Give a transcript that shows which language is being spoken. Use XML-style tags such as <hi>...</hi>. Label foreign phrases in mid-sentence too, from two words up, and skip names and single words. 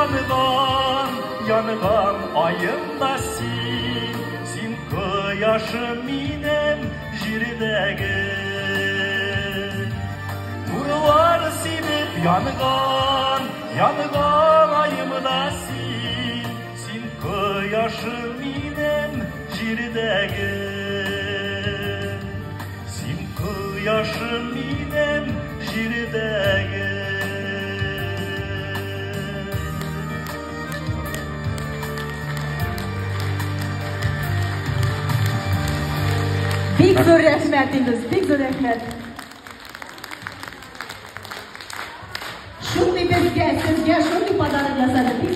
<kk>янған айымда Сен құяшым менің жердегі Нұрлар себеп янған айымда Сен құяшым менің жердегі Құяшым менің жердегі</kk> <tt>Бик зор рәхмәт инде, бик зор рәхмәт. Шундый безгә, сезгә шундый подарок ясады.</tt>